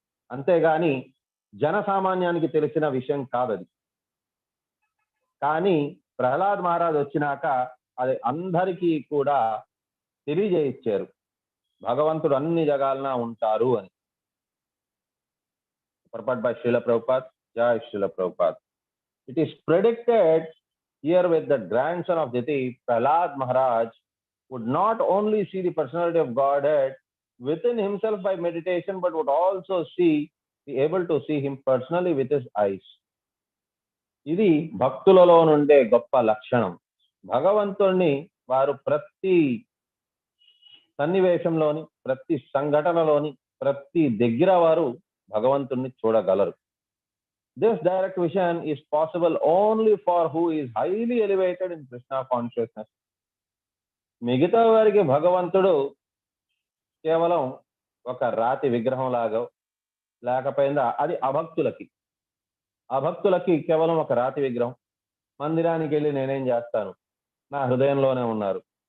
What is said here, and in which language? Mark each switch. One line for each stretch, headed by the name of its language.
Telugu: అంతేగాని జనసామాన్యానికి తెలిసిన విషయం కాదది. కానీ ప్రహ్లాద్ మహారాజ్ వచ్చినాక అది అందరికీ కూడా తెలియజేయించారు, భగవంతుడు అన్ని జగాలన ఉంటారు అని.
English: Purport by Srila Prabhupada. Jai Srila Prabhupada. It is predicted here with the grandson of Diti, Prahlad Maharaj would not only see the personality of Godhead within himself by meditation, but would also be able to see him personally with his eyes.
Telugu: ఇది భక్తులలో నుండే గొప్ప లక్షణం. భగవంతుణ్ణి వారు ప్రతి సన్నివేశంలోని, ప్రతి సంఘటనలోని, ప్రతి దగ్గర వారు భగవంతుణ్ణి చూడగలరు.
English: This direct vision is possible only for who is highly elevated in Krishna consciousness.
Telugu: మిగతా వారికి భగవంతుడు కేవలం ఒక రాతి విగ్రహం లాగా, లేకపోయిందా అది అభక్తులకి కేవలం ఒక రాతి విగ్రహం. మందిరానికి వెళ్ళి నేనేం చేస్తాను, నా హృదయంలోనే ఉన్నారు.